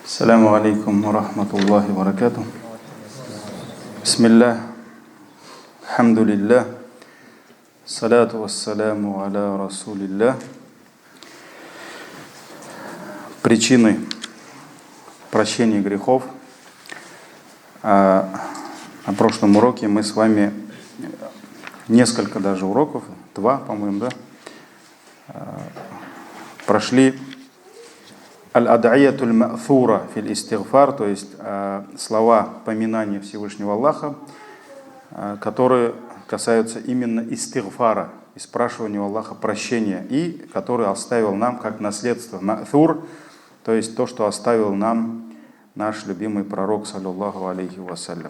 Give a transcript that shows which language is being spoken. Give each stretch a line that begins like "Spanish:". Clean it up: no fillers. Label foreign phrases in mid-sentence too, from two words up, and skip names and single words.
Arabic: السلام عليكم ورحمة الله وبركاته. بسم الله، حمد لله، الصلاة والسلام على رسول الله.
Russian: Причины прощения грехов. На прошлом уроке мы с вами несколько даже уроков, 2, по-моему, да, прошли
Arabic: الأدعية المأثورة في الاستغفار,
Russian: то есть слова поминания Всевышнего Аллаха, которые касаются именно истигфара, и спрашивания у Аллаха прощения, и который оставил нам как наследство ма'фур, то есть то, что оставил нам наш любимый пророк,
Arabic: صلى الله عليه وسلم.